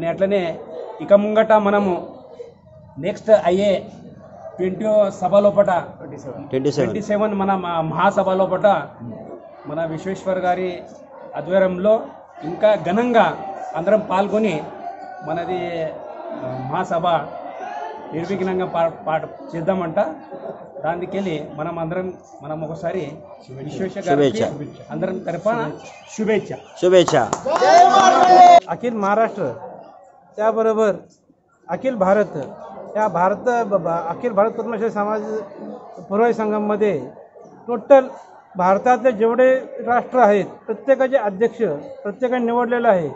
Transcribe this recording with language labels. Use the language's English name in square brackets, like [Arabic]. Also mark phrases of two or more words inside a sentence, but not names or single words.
[Telugu] అట్లనే ఇక ముంగట మనము నెక్స్ట్ అయ్యే 20 సభ లోపట 27 మన మహాసభ లోపట మన విశ్వేశ్వర్ గారి ఆధ్వర్యంలో ఇంకా ఘనంగా అందరం పాల్గొని మనది మహాసభ నిర్విఘ్నంగా చేద్దామంట. దానికెళ్ళి మనం ఒకసారి విశ్వేశ్వర గారికి అందరం తరఫున शुभेच्छा. [Marathi] अखिल महाराष्ट्र त्याबरोबर अखिल भारत या अखिल भारत पद्मश्री समाज पुरोहित संघामध्ये टोटल भारतातले जेवढे राष्ट्र आहेत प्रत्येकाचे अध्यक्ष प्रत्येकाने निवडलेलं आहे.